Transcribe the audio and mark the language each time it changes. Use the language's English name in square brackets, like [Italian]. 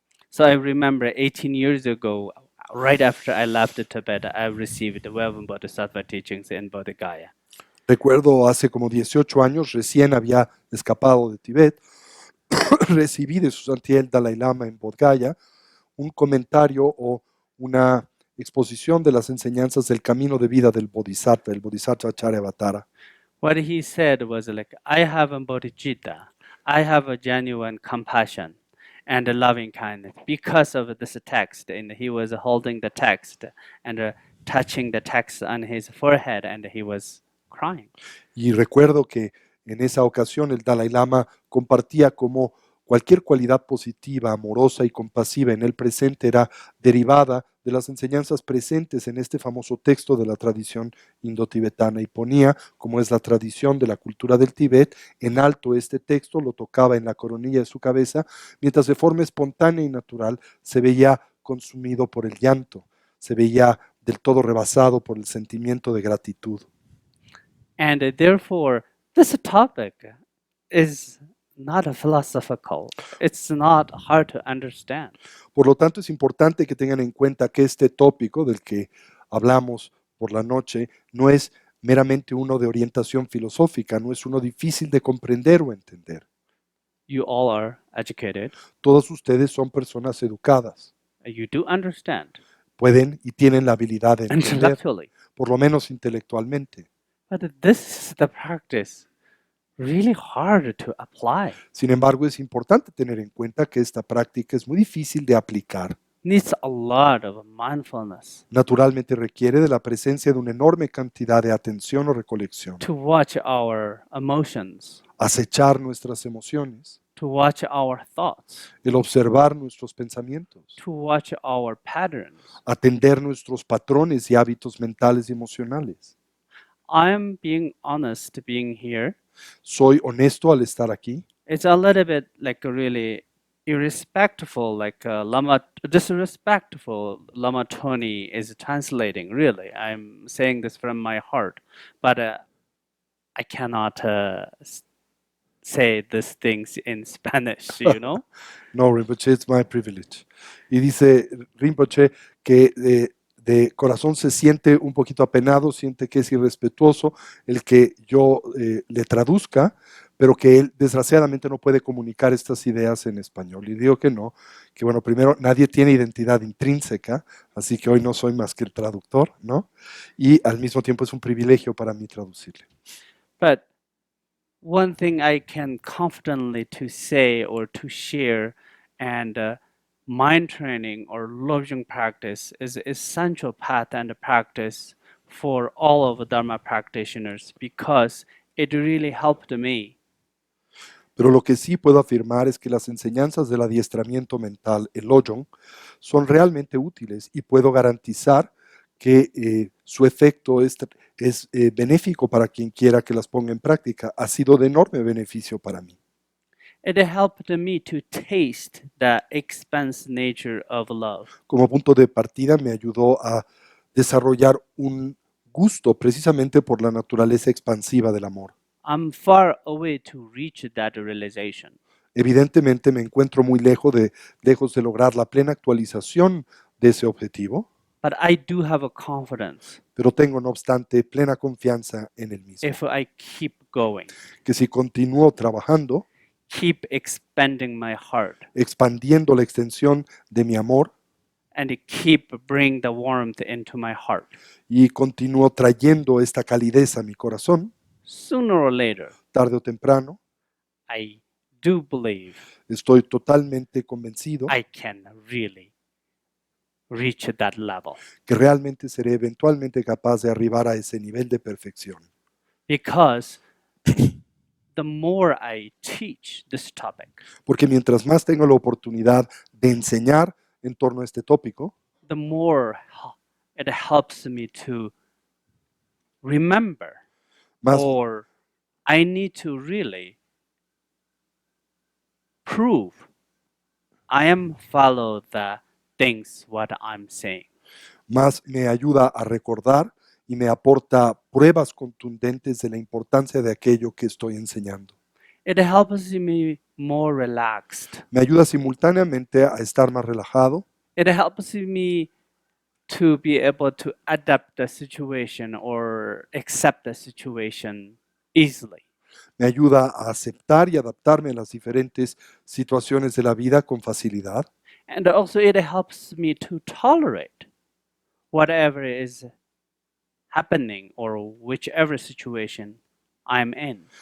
[English] So I remember 18 years ago, right after I left Tibet, I received the Welvan Bodhisattva teachings in Bodh Gaya. [Spanish] Recuerdo hace como 18 años, recién había escapado de Tibet, recibí de su santidad el Dalai Lama en Bodh Gaya un comentario o una exposición de las enseñanzas del camino de vida del Bodhisattva, el Bodhisattva Charyavatara. [English] What he said was like, I have a bodhicitta, I have a genuine compassion and a loving kindness because of this text. And he was holding the text and touching the text on his forehead, and he was crying. [Spanish] Y recuerdo que en esa ocasión el Dalai Lama compartía cómo cualquier cualidad positiva, amorosa y compasiva en el presente era derivada de las enseñanzas presentes en este famoso texto de la tradición indotibetana y ponía, como es la tradición de la cultura del Tíbet, en alto este texto, lo tocaba en la coronilla de su cabeza, mientras de forma espontánea y natural se veía consumido por el llanto, se veía del todo rebasado por el sentimiento de gratitud. [English] And therefore, this topic is not a philosophical. It's not hard to understand. [Spanish] Por lo tanto, es importante que tengan en cuenta que este tópico del que hablamos por la noche no es meramente uno de orientación filosófica, no es uno difícil de comprender o entender. [English] You all are educated. [Spanish] Todos ustedes son personas educadas, [English] You do understand [Spanish] pueden y tienen la habilidad de entender, [English] intellectually. [Spanish] por lo menos intelectualmente. [English] But this is the practice really hard to apply. [Spanish] Sin embargo, es importante tener en cuenta que esta práctica es muy difícil de aplicar. [English] Needs a lot of mindfulness [Spanish] Naturalmente requiere de la presencia de una enorme cantidad de atención o recolección, [English] to watch our emotions, [Spanish] acechar nuestras emociones, [English] to watch our thoughts, [Spanish] el observar nuestros pensamientos, [English] to watch our patterns. [Spanish] atender nuestros patrones y hábitos mentales y emocionales. [English] I'm being honest being here. [Spanish] Soy honesto al estar aquí. [English] It's a little bit like really irrespectful, like disrespectful. Lama Tony is translating. Really, I'm saying this from my heart, but I cannot say these things in Spanish. You know. No, Rinpoche, it's my privilege. [Spanish] Y dice Rinpoche que de corazón se siente un poquito apenado, siente que es irrespetuoso el que yo le traduzca, pero que él desgraciadamente no puede comunicar estas ideas en español. Y digo que no, que bueno, primero nadie tiene identidad intrínseca, así que hoy no soy más que el traductor, ¿no? Y al mismo tiempo es un privilegio para mí traducirle. [English] But one thing I can confidently to say or to share, and mind training or lojong practice is essential path and practice for all of the Dharma practitioners because it really helped me. [Spanish] Pero lo que sí puedo afirmar es que las enseñanzas del adiestramiento mental, el Lojong, son realmente útiles y puedo garantizar que su efecto es benéfico para quien quiera que las ponga en práctica. Ha sido de enorme beneficio para mí. [English] It helped me to taste the expanse nature of love. [Spanish] Como punto de partida me ayudó a desarrollar un gusto precisamente por la naturaleza expansiva del amor. [English] I'm far away to reach that realization. [Spanish] Evidentemente me encuentro muy lejos de lograr la plena actualización de ese objetivo, [English] But I do have a confidence [Spanish] pero tengo no obstante plena confianza en el mismo, [English] if I keep going, [Spanish] que si continúo trabajando, [English] keep expanding my heart, [Spanish] expandiendo la extensión de mi amor [English] and keep bring the warmth into my heart, [Spanish] y continúo trayendo esta calidez a mi corazón, [English] sooner or later, [Spanish] tarde o temprano, [English] I do believe [Spanish] estoy totalmente convencido [English] I can really reach that level. [Spanish] que realmente seré eventualmente capaz de arribar a ese nivel de perfección. [English] Because the more I teach this topic, [Spanish] Porque mientras más tengo la oportunidad de enseñar en torno a este tópico, [English] the more it helps me to remember, [Spanish] más, [English] or I need to really prove I am follow the things what I'm saying. [Spanish] más me ayuda a recordar y me aporta pruebas contundentes de la importancia de aquello que estoy enseñando. [English] It helps me more relaxed. [Spanish] Me ayuda simultáneamente a estar más relajado, [English] It helps me to be able to adapt the situation or accept the situation easily. [Spanish] me ayuda a aceptar y adaptarme a las diferentes situaciones de la vida con facilidad. [English] And also it helps me to tolerate whatever is happening or whichever situation I'm in.